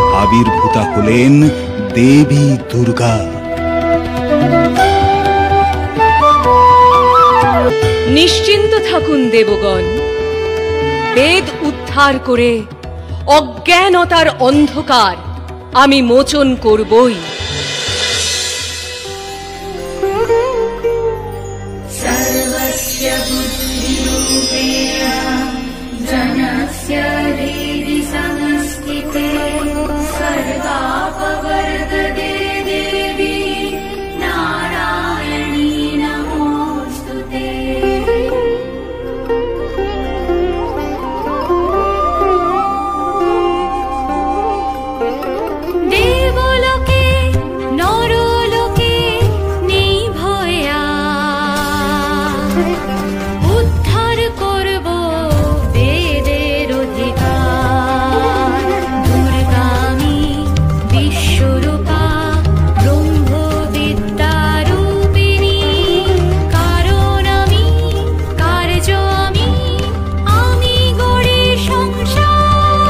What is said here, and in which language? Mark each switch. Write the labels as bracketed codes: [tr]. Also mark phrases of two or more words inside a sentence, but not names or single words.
[bn] আবির্ভূতা হলেন দেবী দুর্গা। নিশ্চিন্ত থাকুন দেবগণ, বেদ উদ্ধার করে অজ্ঞানতার অন্ধকার আমি মোচন করবই। [sa] सर्वस्य बुद्धिरूपेण जनस्य हृदि संस्थिते सर्वापवर्तते देवी नारायणी नमोऽस्तुते। देवलोके नरलोके [bn] नेই ভয় উদ্ধার করব বেদের অধিকার। দুর্গামি বিশ্বরূপা ব্রহ্মবিদ্যা রূপিণী, কারণ আমি কার্য আমি গড়ি সংসার।